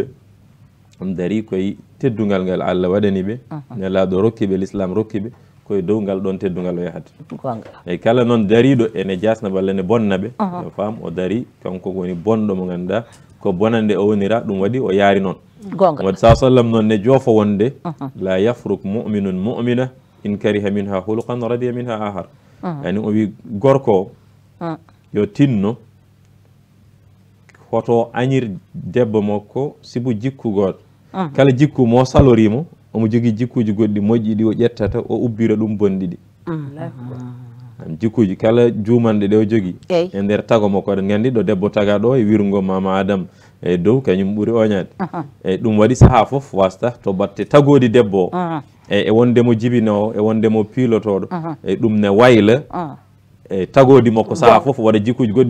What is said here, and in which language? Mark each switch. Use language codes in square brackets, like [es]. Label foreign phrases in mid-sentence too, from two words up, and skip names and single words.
[ff] ɗum dari koye teddugal ngal Allah waɗani ɓe nelaɗo rokkiɓe l'islam rokkiɓe koye dow ngal ɗon teddugal o yahata eyi kala noon dariɗo ene jasna walla ne bonna ɓe yo faam o dari kanko woni bonɗo mo ganduɗa ko bonande o wonira ɗum waɗi o yaari noon waɗi sa sallam noon ne joofo wonde [ar] لا يفرك مؤمن مؤمنة إن كره منها خلقا رضي منها آخر [ff] yani o wi gorko yo tinno hoto añir debbo makko sibu jikku goto kala jikku mo salorimo omo jogui jikkuji goɗɗi moƴƴi ɗi o ƴettata o ubbira ɗum bonɗi ɗi jikkuji kala jumanɗe ɗe o jogui e nder tago makko aɗen gandi ɗo debbo taga ɗo e wirgo mama Adam e dow kañum ɓuuri oñade eyyi ɗum waɗi saaha foof wasta to batte tagodi debbo o e wondemo jibinowo e wondemo pilotoɗo e ɗum ne wayla e tagodi makko saaha foof waɗa jikkuji goɗɗi